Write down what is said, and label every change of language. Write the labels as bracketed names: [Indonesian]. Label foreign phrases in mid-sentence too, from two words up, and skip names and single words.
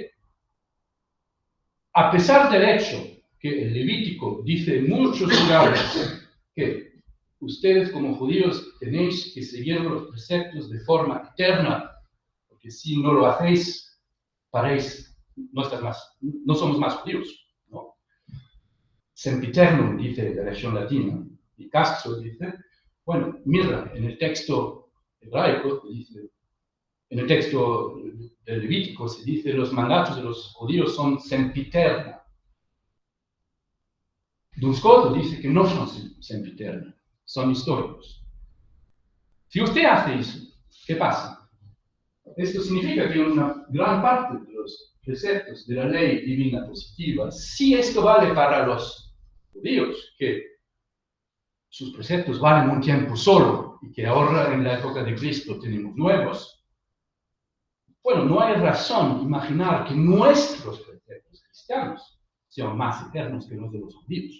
[Spanish] A pesar del hecho que el Levítico dice en muchos lugares que ustedes como judíos tenéis que seguir los preceptos de forma eterna, porque si no lo hacéis, no somos más judíos, ¿no? Sempiternum dice la versión latina, y Castro dice, bueno, mira, en el texto hebraico dice, en el texto del Levítico se dice los mandatos de los judíos son sempiterna. Duns Scoto dice que no son sempiterna, son históricos. Si usted hace eso, ¿qué pasa? Esto significa que una gran parte de los preceptos de la ley divina positiva, si esto vale para los judíos, que sus preceptos valen un tiempo solo y que ahora en la época de Cristo tenemos nuevos, bueno, no hay razón de imaginar que nuestros preceptos cristianos sean más eternos que los de los judíos.